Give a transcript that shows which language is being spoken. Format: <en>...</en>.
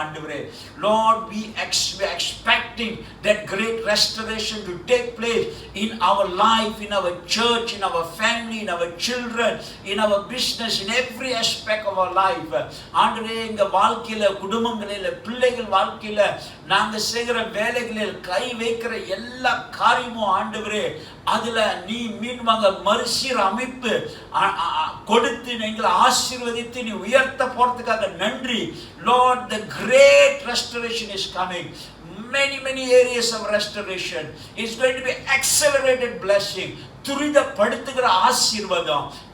<en>ஆண்டவரே, Lord, we are expecting that great restoration to take place in our life, in our church, in our family, in our children, in our business, in every aspect of our life.</en> <ta>ஆண்டவரே, எங்க வாழ்க்கையில, குடும்பங்களில, பிள்ளைகள் வாழ்க்கையில, நாங்க செய்கிற வேலைகளில் கை வைக்கிற எல்லா காரியமும் ஆண்டவரே, அதுல நீ மீண்டும் மறுசீர் அமைப்பு கொடுத்து எங்களை ஆசீர்வதித்து நீ உயர்த்த போறதுக்காக நன்றி.</ta> <en>Lord, the great restoration is coming. Many areas of restoration. It's going to be accelerated blessing.</en> <ta>துரிதப்படுத்துகிற ஆசீர்வாதம்.</ta>